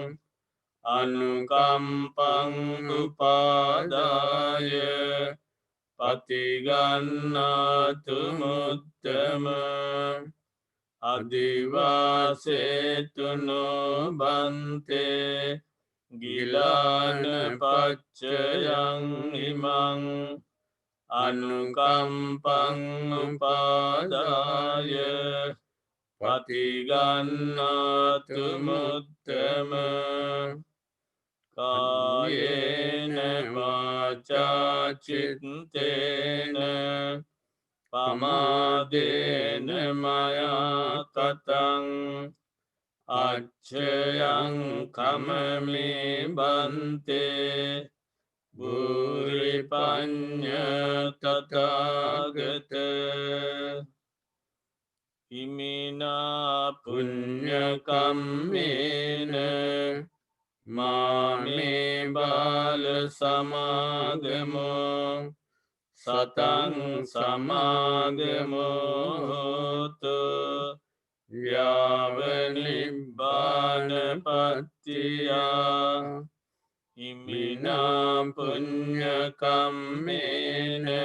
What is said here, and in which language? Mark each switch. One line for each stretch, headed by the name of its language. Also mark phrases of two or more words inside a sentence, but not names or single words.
Pali: අනුකම්පං උපාදාය පතිගන්නාතු මුත්තම අදිවාසේතුනෝ බන්තේ ගිලාන පච්චයං ඉමං අනුකම්පං උපාදාය පතිගන්නාතු මුත්තම කායේන වාචා චිත්තේන පමාදේන මයා කතං අච්චයං කමමේ බන්තේ බුරි පඤ්ඤ තථාගත ඉමිනා පුඤ්ඤ කම්මේන මාමේ බාල සමාගමෝ සතං සමාගමෝ හෝතු යාව නිබ්බානපත්තියා ඉමිනා පුඤ්ඤ කම්මේන